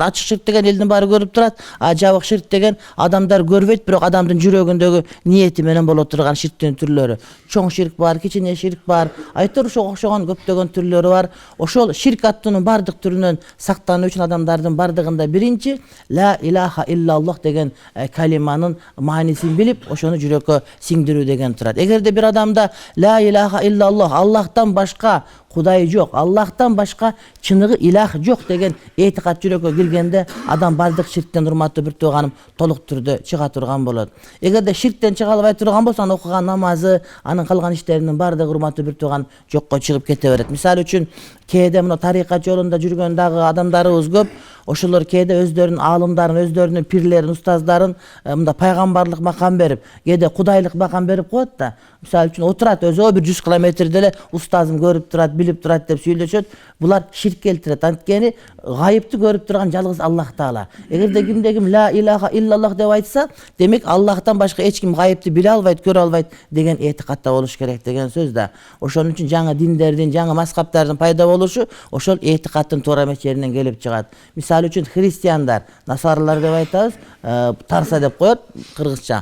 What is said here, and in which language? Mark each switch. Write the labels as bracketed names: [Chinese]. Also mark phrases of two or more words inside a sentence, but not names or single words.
[Kyrgyz] Ачык ширк деген элдин баары көрүп турат, жабык ширк деген адамдар көрбөйт, бирок адамдын жүрөгүндөгү ниети менен боло турган ширктин түрлөрү. Чоң ширк бар, кичине ширк бар. Айтор ошого окшогон көптөгөн түрлөрү бар. Ошол ширк аттуунун бардык түрүнөн сактануу үчүн адамдардын бардыгында биринчи [Arabic] لا إله إلا الله [Kyrgyz] деген калиманын маанисин билип, ошону жүрөккө сиңдирүү деген турат. Эгерде bir адамда [Arabic] لا إله إلا الله, [Kyrgyz] Аллахтан башка Кудай жок, Аллахтан башка чыныгы илах жок деген этикат жүрөккө киргенде адам бардык ширктен урматтуу bir туганым толук түрдө чыга турган болот. Эгерде ширктен чыга албай турган болсо, анын окуган намазы, анын калган иштеринин бардыгы урматтуу bir туган жокко чыгып кете берет. Мисалы үчүн кээде мына тарикат жолунда жүргөн дагы адамдарыбыз көп. Ошолор кээде өздөрүнүн аалымдарын, өздөрүнүн пирлерин, устаздарын мында пайгамбарлык макам берип, кээде кудайлык макам берип коет да. Мисалы үчүн отурат өзү 100 километрде эле устазым көрүп турат, билип турат деп сүйлөшөт. Булар ширк келтирет. Анткени гайыпты көрүп турган жалгыз Аллах Таала. Эгерде кимде ким [Arabic] لا إله إلا الله [Kyrgyz] деп айтса, демек Аллахтан башка эч ким гайыпты биле албайт, көрө албайт деген этикатта болуш керек деген сөз да. Ошон үчүн жаңы диндердин, жаңы мазхабтардын пайда болушу ошол этикаттын туура эмес жеринен келип чыгат. Мисалы үчүн христиандар, насаралар деп айтабыз, тарса деп коет кыргызча.